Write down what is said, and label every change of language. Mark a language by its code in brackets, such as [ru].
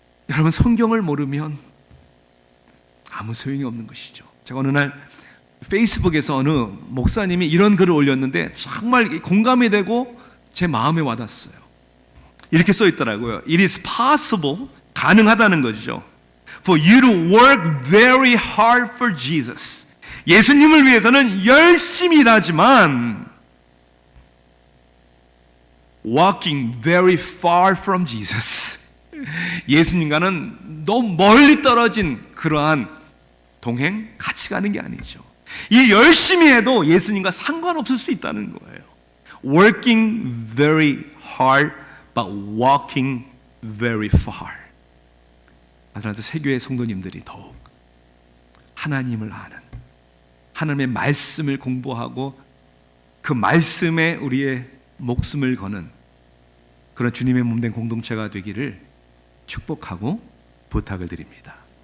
[ko] 여러분, 성경을 모르면 아무 소용이 없는 것이죠. 제가 어느 날 페이스북에서 어느 목사님이 이런 글을 올렸는데 정말 공감이 되고 제 마음에 와닿았어요. 이렇게 써 있더라고요. [en] It is possible, [ko] 가능하다는 것이죠. [en] For you to work very hard for Jesus. [ko] 예수님을 위해서는 열심히 일하지만 [en] walking very far from Jesus. [ko] 예수님과는 너무 멀리 떨어진 그러한 동행, 같이 가는 게 아니죠. 이 열심히 해도 예수님과 상관없을 수 있다는 거예요. [en] Working very hard but walking very far. [ko] 아틀란타 세교회 성도님들이 더욱 하나님을 아는, 하나님의 말씀을 공부하고 그 말씀에 우리의 목숨을 거는 그런 주님의 몸된 공동체가 되기를 축복하고 부탁을 드립니다.